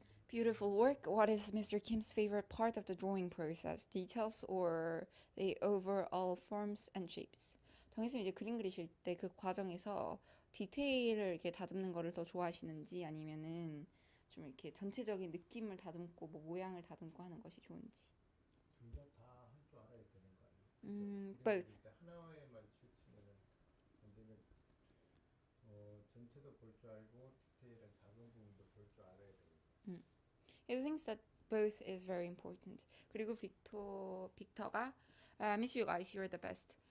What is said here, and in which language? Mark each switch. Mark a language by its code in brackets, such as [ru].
[en] Beautiful work. What is Mr. Kim's favorite part of the drawing process? Details or the overall forms and shapes? [ko] 정희쌤 이제 그림 그리실 때 그 과정에서 디테일을 이렇게 다듬는 거를 더 좋아하시는지 아니면은 좀 이렇게 전체적인 느낌을 다듬고 뭐 모양을 다듬고 하는 것이 좋은지. 둘 다 다 할 줄 알아야 되는 거 아니에요? 그죠? 그림 [en] both. [ko] 그릴 때 하나에만 치우치면은 안 되면 전체도 볼 줄 알고 디테일한 작은 부분도 볼 줄 알아야 되는 거. [en] He thinks that both is very important. [ko] 그리고 빅터가 [en] Miss you guys, you're the best.